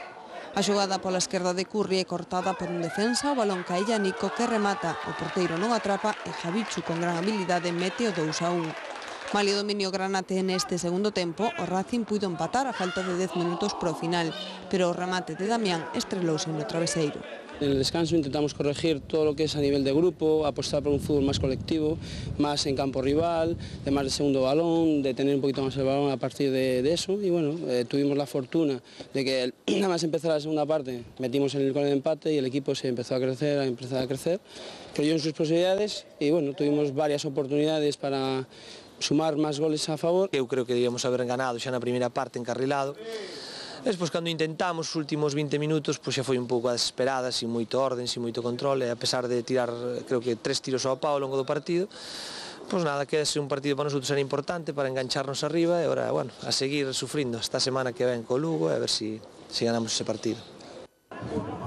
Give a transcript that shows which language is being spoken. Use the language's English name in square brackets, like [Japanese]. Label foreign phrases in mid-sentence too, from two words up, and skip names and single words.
[Galician] A xogada pola esquerda de Curri é cortada por un defensa, o balón cae a Nico que remata, o porteiro non atrapa e Javichu con gran habilidade mete o 2-1. Malia o dominio granate neste segundo tempo, o Racing puido empatar a falta de 10 minutos pro final, pero o remate de Damián estrelouse no traveseiro. [Spanish] En el descanso intentamos corregir todo lo que es a nivel de grupo, apostar por un fútbol más colectivo, más en campo rival, de más de segundo balón, de tener un poquito más el balón a partir de eso. Y bueno, tuvimos la fortuna de que nada más empezar la segunda parte metimos el gol de empate y el equipo se empezó a crecer, creyó en sus posibilidades y bueno, tuvimos varias oportunidades para sumar máis goles a favor. [Galician] Eu creo que debíamos haber ganado xa na primeira parte encarrilado. Despois, cando intentamos os últimos 20 minutos, pois xa foi un pouco a desesperada, sin moito orden, sin moito control, e a pesar de tirar, creo que 3 tiros ao pau ao longo do partido, pois nada, que ese un partido para nosotros era importante para engancharnos arriba e agora, bueno, a seguir sufrindo esta semana que ven co Lugo e a ver se ganamos ese partido.